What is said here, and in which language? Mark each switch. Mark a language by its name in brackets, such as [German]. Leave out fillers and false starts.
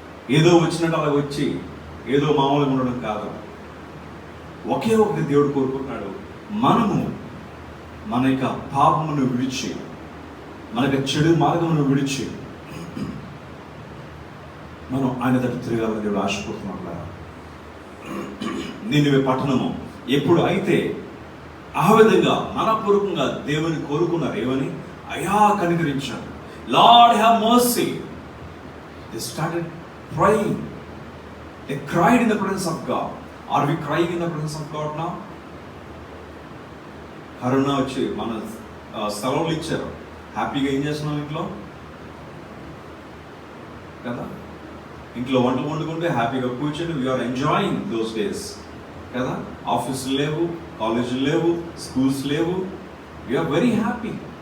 [Telugu] ఏదో వచ్చినట్టు అలా వచ్చి ఏదో మామూలుగా ఉండడం కాదు. ఒకే ఒకటి దేవుడు కోరుకుంటున్నాడు, మనము మన యొక్క పాపమును విడిచి, మన యొక్క చెడు మార్గమును విడిచి మనం ఆయన తట్టు తిరగాలని దేవుడు ఆశపడుతున్నాడు. నినివే పట్టణము ఎప్పుడు అయితే ఆ విధంగా మనపూర్వకంగా దేవుని కోరుకున్నారు, ఏమని? అయా కనికరించాడు, [English] Lord have mercy. They started praying. They cried in the presence of God. Are we crying in the presence of God now? [Telugu] Corona వచ్చి మన సెలవులు ఇచ్చారు, హ్యాపీగా ఏం చేస్తున్నాం ఇంట్లో కదా. ఇంట్లో వంటలు వండుకుంటే హ్యాపీగా కూర్చొని [English] we are enjoying those days [Telugu] కదా. ఆఫీసులు లేవు, కాలేజీలు లేవు, స్కూల్స్ లేవు, [English] We are very happy.